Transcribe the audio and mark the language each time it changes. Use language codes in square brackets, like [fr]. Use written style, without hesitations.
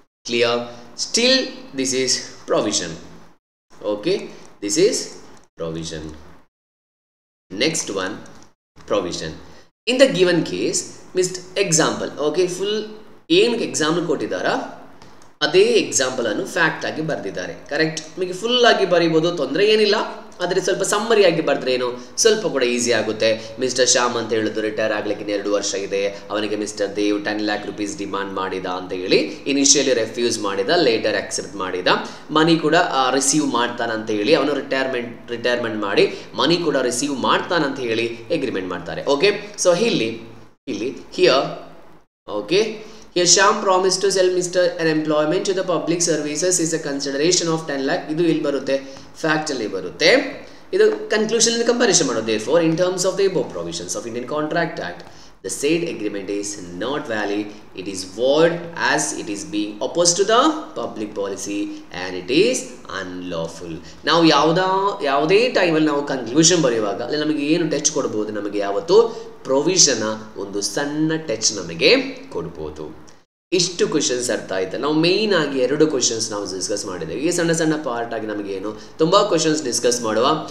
[en] Clear? Still this is provision. Okay, this is provision. Next one, provision. In the given case, missed example. [kn] Okay, full ಏನು example ಕೊಟ್ಟಿದ್ದಾರಾ ಅದೇ example ಅನ್ನು fact ಆಗಿ ಬರೆದಿದ್ದಾರೆ. Correct? ನಿಮಗೆ full ಆಗಿ ಬರೀಬೋದು, ತೊಂದರೆ ಏನಿಲ್ಲ. ಆದರೆ ಸ್ವಲ್ಪ ಸಮ್ಮರಿ ಆಗಿ ಬರೆದ್ರೆ ಏನು ಸ್ವಲ್ಪ ಕೂಡ ಈಸಿ ಆಗುತ್ತೆ. ಮಿಸ್ಟರ್ ಶ್ಯಾಮ್ ಅಂತ ಹೇಳಿದ್ರು ರಿಟೈರ್ ಆಗ್ಲಿಕ್ಕೆ 2 ವರ್ಷ ಇದೆ, ಅವನಿಗೆ mister Dev [en] 10 lakh rupees [kn] demand ಮಾಡಿದ ಅಂತ ಹೇಳಿ ಇನಿಷಿಯಲಿ ರೆಫ್ಯೂಸ್ ಮಾಡಿದ, ಲೇಟರ್ ಆಕ್ಸೆಪ್ಟ್ ಮಾಡಿದ, ಮನಿ ಕೂಡ ರಿಸೀವ್ ಮಾಡ್ತಾನಂತ ಹೇಳಿ ಅವನು ರಿಟೈರ್ಮೆಂಟ್ ಮಾಡಿ ಮನಿ ಕೂಡ ರಿಸೀವ್ ಮಾಡ್ತಾನಂತ ಹೇಳಿ ಎಗ್ರಿಮೆಂಟ್ ಮಾಡ್ತಾರೆ. [en] okay, [kn] ಸೊ ಇಲ್ಲಿ [en] Here okay here Shyam promised to sell Mr. an employment to the public services is a consideration of 10 lakh. [kn] ಇದು ಇಲ್ಲಿ ಬರುತ್ತೆ, ಫ್ಯಾಕ್ಟ್ ಅಲ್ಲಿ ಬರುತ್ತೆ, ಇದು ಕನ್ಕ್ಲೂಷನ್ ಕಂಪಾರಿಸನ್ ಮಾಡೋದು. [en] therefore in terms of the above provisions of Indian Contract Act, the said agreement is not valid, it is void as it is being opposed to the public policy and it is unlawful. [kn] ನಾವು ಯಾವುದೇ ಟೈಮಲ್ಲಿ ನಾವು conclusion ಬರೆಯುವಾಗ ಅಲ್ಲಿ ನಮಗೆ ಏನು touch ಕೊಡ್ಬೋದು, ನಮಗೆ ಯಾವತ್ತು ಪ್ರೊವಿಷನ್ ಒಂದು ಸಣ್ಣ ಟಚ್ ನಮಗೆ ಕೊಡ್ಬೋದು. ಇಷ್ಟು ಕ್ವಶನ್ಸ್ ಅರ್ಥ ಆಯ್ತಲ್ಲ. ನಾವು ಮೇಯ್ನ್ ಆಗಿ 2 ಕ್ವಶನ್ಸ್ ನಾವು ಡಿಸ್ಕಸ್ ಮಾಡಿದ್ದೇವೆ. ಈ ಸಣ್ಣ ಸಣ್ಣ ಪಾರ್ಟ್ ಆಗಿ ನಮಗೇನು ತುಂಬ ಕ್ವಶನ್ಸ್ ಡಿಸ್ಕಸ್ ಮಾಡುವ.